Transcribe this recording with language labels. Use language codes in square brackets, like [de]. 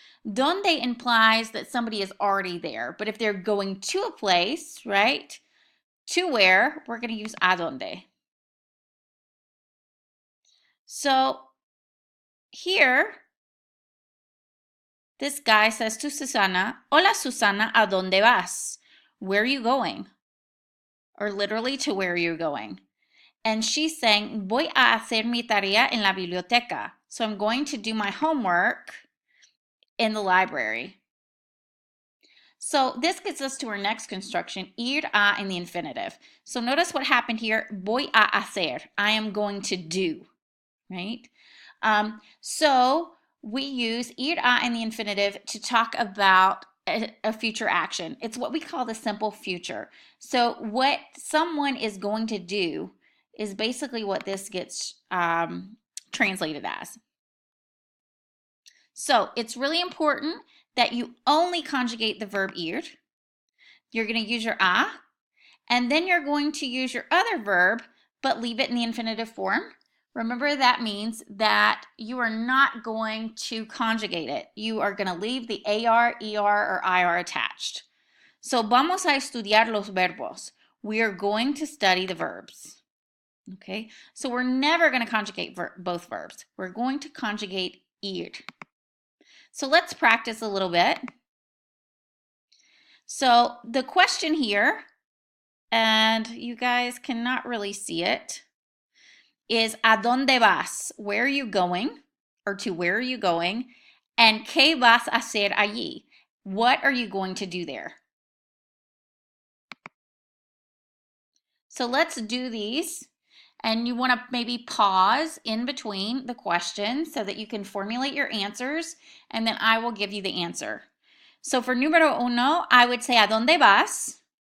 [en] Dónde implies that somebody is already there, but if they're going to a place, right, to where, we're going to use a dónde. So here, this guy says to Susana, [es] Hola Susana, ¿a dónde vas? [en] Where are you going? Or literally, to where are you going? And she's saying, [es] voy a hacer mi tarea en la biblioteca. [en] So I'm going to do my homework in the library. So this gets us to our next construction, ir a in the infinitive. So notice what happened here, [es] voy a hacer, [en] I am going to do, right? So we use ir a in the infinitive to talk about a future action. It's what we call the simple future. So what someone is going to do is basically what this gets translated as. So it's really important that you only conjugate the verb ir. You're going to use your a, and then you're going to use your other verb, but leave it in the infinitive form. Remember, that means that you are not going to conjugate it. You are going to leave the AR, ER, or IR attached. So, [es] vamos a estudiar los verbos. [en] We are going to study the verbs. Okay, so we're never going to conjugate both verbs. We're going to conjugate ir. So let's practice a little bit. So the question here, and you guys cannot really see it, is [es] ¿a dónde vas? [en] Where are you going? Or to where are you going? And [es] ¿qué vas a hacer allí? [en] What are you going to do there? So let's do these. And you want to maybe pause in between the questions so that you can formulate your answers, and then I will give you the answer. So for [es] número uno, [en] I would say [es] ¿a dónde vas?